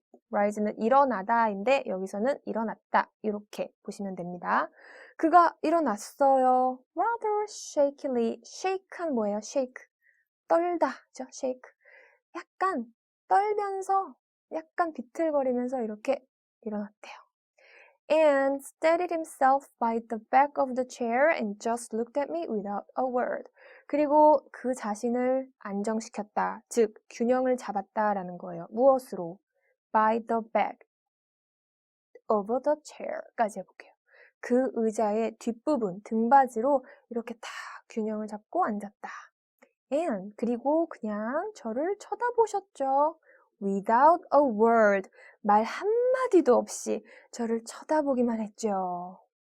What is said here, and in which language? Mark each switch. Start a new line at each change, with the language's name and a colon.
Korean: rise는 일어나다인데 여기서는 일어났다 이렇게 보시면 됩니다. 그가 일어났어요.
English: rather shakily.
Korean: shake는 뭐예요? shake. 떨다죠. shake. 약간 떨면서 약간 비틀거리면서 이렇게 일어났대요.
English: And steadied himself by the back of the chair and just looked at me without a word.
Korean: 그리고 그 자신을 안정시켰다. 즉, 균형을 잡았다라는 거예요. 무엇으로?
English: By the back of the chair까지 해볼게요.
Korean: 그 의자의 뒷부분, 등받이로 이렇게 다 균형을 잡고 앉았다. And 그리고 그냥 저를 쳐다보셨죠.
English: Without a word,
Korean: 말 한마디도 없이 저를 쳐다보기만 했죠.